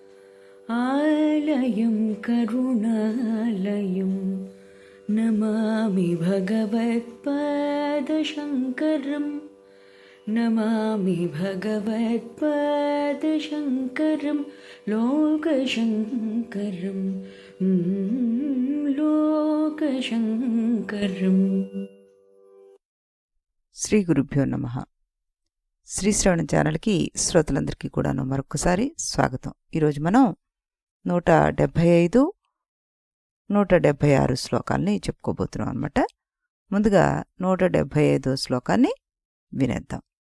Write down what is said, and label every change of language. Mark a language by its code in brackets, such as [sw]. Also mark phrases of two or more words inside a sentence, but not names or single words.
[sa] आलयं करुणालयं नमामि भगवत्पादशङ्करं नमामि भगवत्पादशङ्करं लोकशङ्करं लोकशङ्करम्। శ్రీ గురుభ్యో నమః. [te] శ్రీ శ్రవణ ఛానల్కి శ్రోతలందరికీ కూడాను మరొకసారి స్వాగతం. ఈరోజు మనం 175, 176 శ్లోకాల్ని చెప్పుకోబోతున్నాం అన్నమాట. ముందుగా 175 శ్లోకాన్ని వినేద్దాం.